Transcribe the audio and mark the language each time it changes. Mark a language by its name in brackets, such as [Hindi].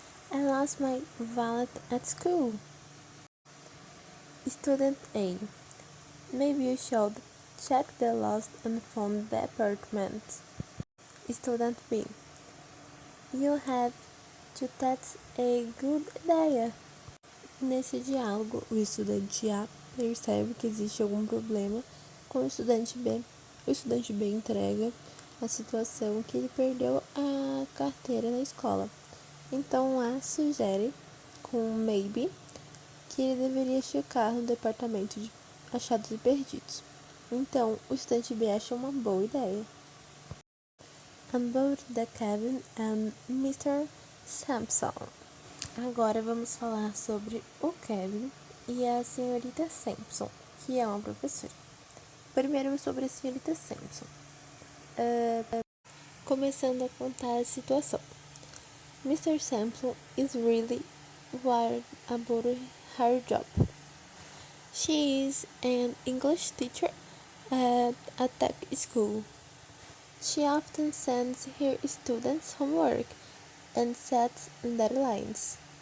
[English] I lost my wallet at school. Student A. Maybe you should check the lost and found department. Student B. You have to that's a good idea. [Portuguese] Nesse diálogo, o estudante A percebe que existe algum problema com o estudante B. O estudante B entrega a situação que ele perdeu a carteira na escola. Então A sugere, com maybe, que ele deveria checar no departamento de achados e perdidos. Então, o estudante B acha uma boa ideia. [English] About the Kevin and Mr. Sampson. [Portuguese] Agora vamos falar sobre o Kevin e a senhorita Sampson, que é uma professora. Primeiro sobre a senhorita Sampson. Começando a contar a situação. [English] Mr. Sampson is really worried about her job. She is an English teacher at a tech school. She often sends her students homework and sets deadlines.